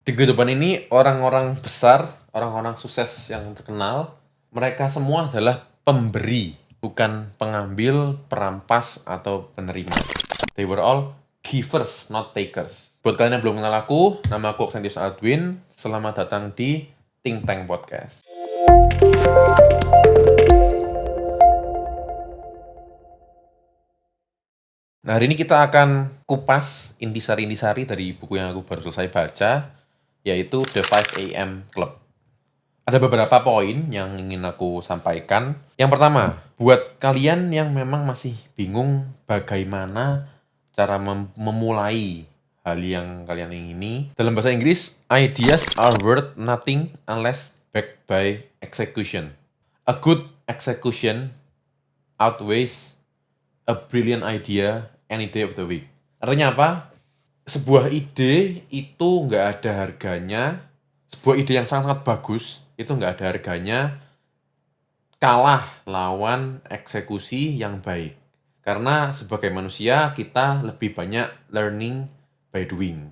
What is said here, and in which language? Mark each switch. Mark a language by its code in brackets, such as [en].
[id] Di kehidupan ini orang-orang besar, orang-orang sukses yang terkenal, mereka semua adalah pemberi, bukan pengambil, perampas, atau penerima. [en] They were all givers, not takers. [id] Buat kalian yang belum kenal aku, nama aku Oxentius Aldwin. Selamat datang di Think Tank Podcast. Nah, hari ini kita akan kupas intisari-intisari dari buku yang aku baru selesai baca, yaitu The 5 AM Club. Ada beberapa poin yang ingin aku sampaikan. Yang pertama, buat kalian yang memang masih bingung bagaimana cara memulai hal yang kalian ingini, dalam bahasa Inggris, [en] ideas are worth nothing unless backed by execution. A good execution outweighs a brilliant idea any day of the week. [id] Artinya apa? Sebuah ide itu nggak ada harganya, sebuah ide yang sangat-sangat bagus, itu nggak ada harganya kalah lawan eksekusi yang baik. Karena sebagai manusia, kita lebih banyak [en] learning by doing.